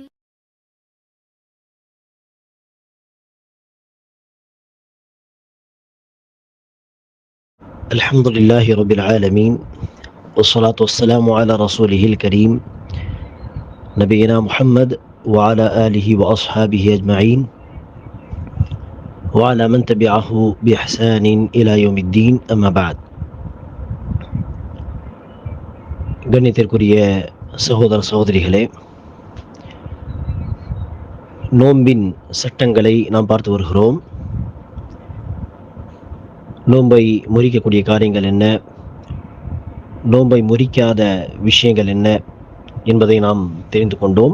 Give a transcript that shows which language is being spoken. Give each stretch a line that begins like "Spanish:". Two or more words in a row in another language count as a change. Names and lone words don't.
Arabic: الحمد لله رب العالمين والصلاة والسلام على رسوله الكريم نبينا محمد وعلى آله وأصحابه أجمعين وعلى من تبعه بإحسان إلى يوم الدين أما بعد.
Tamil: கண்ணியத்திற்குரிய சகோதர சகோதரிகளே, நோன்பின் சட்டங்களை நாம் பார்த்து வருகிறோம். நோன்பை முறிக்கக்கூடிய காரியங்கள் என்ன, நோன்பை முறிக்காத விஷயங்கள் என்ன என்பதை நாம் தெரிந்து கொண்டோம்.